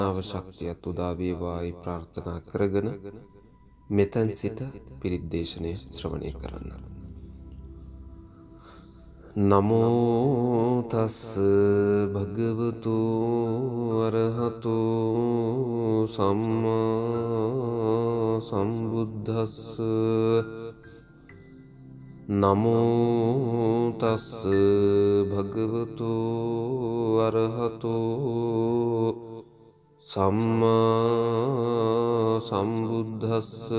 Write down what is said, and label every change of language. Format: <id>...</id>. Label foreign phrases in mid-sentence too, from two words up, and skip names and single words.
<si>ශක්තියත් උදා වේවායි ප්‍රාර්ථනා කරගෙන මෙතෙන් සිට පිරිත් දේශනය ශ්‍රවණය කරන්න.</si> <pi>නමෝ තස් භගවතු අරහතු සම්මා සම්බුද්දස්ස. නමෝ තස් භගවතු අරහතු සම්මා සම්බුද්දස්ස.</pi>